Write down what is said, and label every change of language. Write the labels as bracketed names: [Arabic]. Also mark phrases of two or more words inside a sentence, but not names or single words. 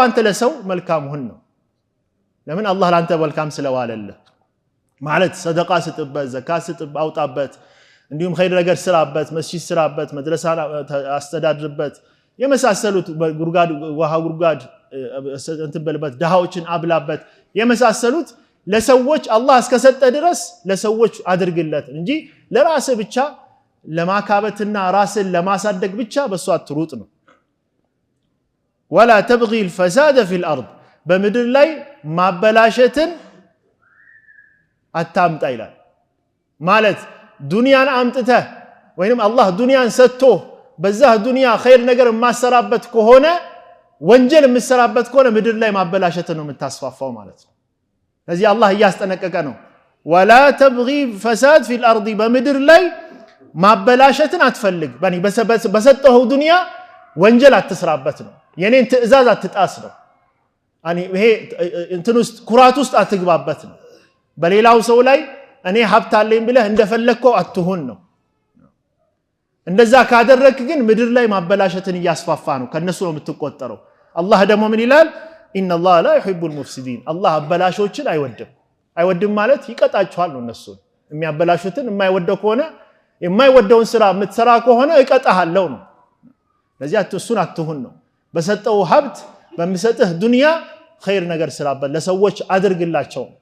[Amharic] አንተ ለሰው መልካም ሁን ነው ለምን አላህ ለአንተ መልካም ስለዋለልህ ማለት ሰደቃ ስጥበት ዘካት ስጥብ አውጣበት እንዲሁም ኸይር ነገር ስራበት መስጂድ ስራበት መድረሳ አስተዳድርበት የመሳሰሉት ጉርጋድ ውሃ ጉርጋድ እንትን በልበት ደሃዎችን አብላበት የመሳሰሉት ለሰዎች አላህ እስከሰጠ ድረስ ለሰዎች አድርግለት እንጂ ለራስ ብቻ ለማካበትና ራስን ለማሳደግ ብቻ በሷ አትሩጥ ነው [Arabic] ولا تبغي الفساد في الارض [Amharic] በምድር ላይ ማበላሸትን አታምጣ ይላል ማለት ዱንያን አምጥተህ ወይንም አላህ ዱንያን ሰጥቶ በዛ ዱንያ ኸይር ነገር ማሰራበት ከሆነ ወንጀል የምሰራበት ከሆነ ምድር ላይ ማበላሸት ነው የምታስፋፋው ማለት ነው ስለዚህ አላህ ያስጠነቀቀ ነው [Arabic] ولا تبغي فساد في الارض [Amharic] በምድር ላይ ማበላሸትን አትፈልግ በኒ በሰጠው ዱንያ ወንጀል አትስራበት ነው የኔን ትእዛዝ አትጣስ ነው አኒ ይሄ እንትን ውስጥ ኩራት ውስጥ አትግባበት ነው በሌላው ሰው ላይ እኔ ሀብት አለኝ ብለህ እንደፈለከው አትሁን ነው እንደዛ ካደረክ ግን ምድር ላይ ማበላሸትን ያስፋፋ ነው ከነሱ ነው የምትቆጠረው አላህ ደግሞ ምን ይላል [Arabic] ان الله لا يحب المفسدين [Amharic] አላህ አበላሾችን አይወድም ማለት ይቀጣቸዋል ነው እነሱ የሚያበላሹትን የማይወደው ከሆነ የማይወደውን ስራ የምትሰራ ከሆነ እቀጣሃለሁ ነው ለዚህ እሱን አትሁን ነው በሰጠው ሀብት በሚሰጥህ ዱንያ ኸይር ነገር ስራበት ለሰዎች አድርግላቸው